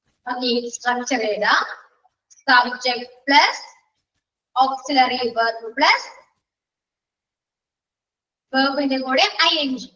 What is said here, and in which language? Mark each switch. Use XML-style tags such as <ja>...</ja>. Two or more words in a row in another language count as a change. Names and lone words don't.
<en>Okay, structure ഏതാ? Subject plus auxiliary verb plus verb</en> <ml>ന്റെ കൂടെ</ml> <en>ing.</en>